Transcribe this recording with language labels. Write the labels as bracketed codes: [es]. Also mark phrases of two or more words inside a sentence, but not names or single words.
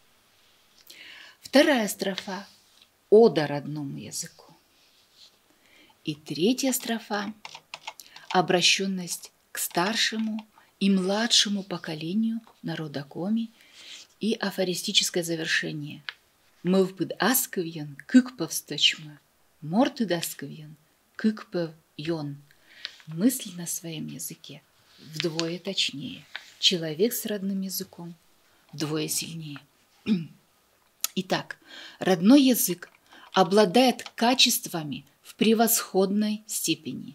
[ru] Вторая строфа – ода родному языку. И третья строфа – обращенность к старшему и младшему поколению народа Коми и афористическое завершение. [kv] Мывпыд аскавьян кыкпов сточма, мортыд аскавьян кыкпов йон. [ru] Мысль на своем языке вдвое точнее. Человек с родным языком вдвое сильнее. Итак, родной язык обладает качествами в превосходной степени.